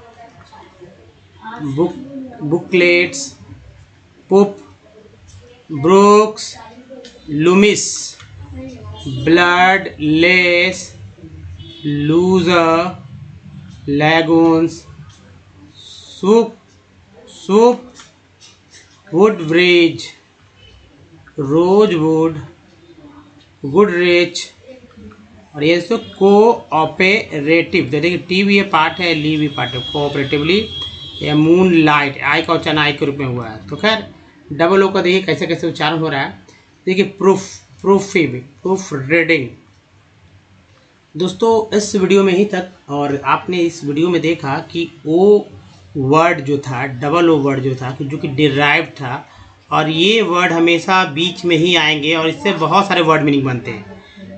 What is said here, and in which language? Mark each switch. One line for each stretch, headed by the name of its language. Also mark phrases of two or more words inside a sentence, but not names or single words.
English: booklets, pup, Brooks, Loomis, blood, lace, loser, lagoons, soup, Woodbridge, rosewood, Goodrich.
Hindi: और ये तो कोऑपरेटिव, देखिए टी भी ये पार्ट है, ली भी पार्ट है, कोऑपरेटिवली या
English: moon light,
Hindi: आई का उच्चारण आई के रूप में हुआ है। तो खैर
English: double O
Hindi: का देखिए कैसे कैसे उच्चारण हो रहा है। देखिए
English: proof reading.
Hindi: दोस्तों इस वीडियो में ही तक, और आपने इस वीडियो में देखा कि ओ वर्ड जो था,
English: double O word
Hindi: जो था, जो कि डिराइव था, और ये वर्ड हमेशा बीच में ही आएंगे और इससे बहुत सारे
English: word meaning
Hindi: बनते हैं।